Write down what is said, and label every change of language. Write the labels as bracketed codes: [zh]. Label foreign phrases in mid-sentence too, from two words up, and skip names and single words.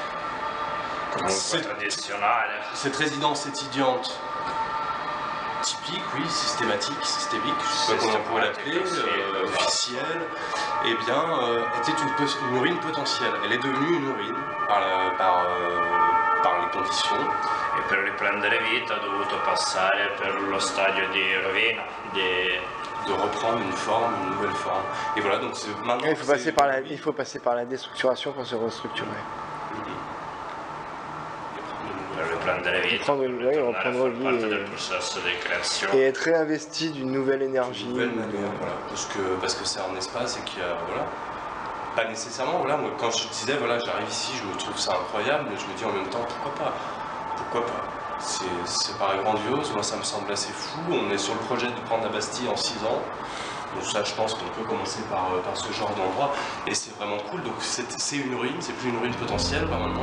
[fr] Cette résidence étudiante typique, oui, systématique, systémique, je ne sais pas comment on pourrait l'appeler, officielle, eh bien, était une ruine potentielle. Elle est devenue une ruine par les conditions. [it] E per riprendere vita ha dovuto passare per lo stadio di rovina, [fr] de reprendre une forme, une nouvelle forme. Et voilà, donc maintenant... Il faut passer par la déstructuration pour se restructurer. [it] Per riprendere vita, [fr] reprendre [it] parte del [fr] vie [it] processo di creazione. [fr] et être réinvesti d'une nouvelle énergie. D'une nouvelle manière, voilà. Parce que c'est un espace et qu'il y a... Voilà. Pas nécessairement, voilà, moi quand je disais, voilà, j'arrive ici, je me trouve ça incroyable, mais je me dis en même temps, pourquoi pas? Pourquoi pas? C'est paraît grandiose, moi ça me semble assez fou, on est sur le projet de prendre la Bastille en 6 ans, donc ça je pense qu'on peut commencer par ce genre d'endroit, et c'est vraiment cool, donc c'est une ruine, c'est plus une ruine potentielle, bah, maintenant